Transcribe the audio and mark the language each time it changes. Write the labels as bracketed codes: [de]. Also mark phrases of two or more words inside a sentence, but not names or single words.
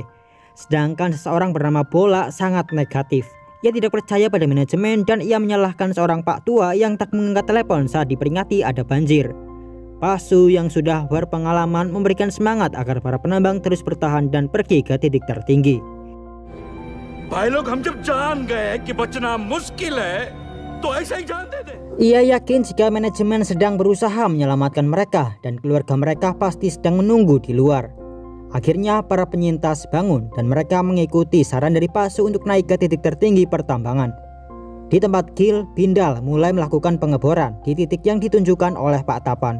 [id] Sedangkan seseorang bernama Bola sangat negatif. Ia tidak percaya pada manajemen dan ia menyalahkan seorang Pak Tua yang tak mengangkat telepon saat diperingati ada banjir. Pasu yang sudah berpengalaman memberikan semangat agar para penambang terus bertahan dan pergi ke titik tertinggi. [hi] भाई लोग हम जब जान गए कि बचना मुश्किल है तो ऐसा ही जान दे दे. [id] Ia yakin jika manajemen sedang berusaha menyelamatkan mereka dan keluarga mereka pasti sedang menunggu di luar. Akhirnya para penyintas bangun dan mereka mengikuti saran dari Pak Su untuk naik ke titik tertinggi pertambangan. Di tempat Gil, Bindal mulai melakukan pengeboran di titik yang ditunjukkan oleh Pak Tapan.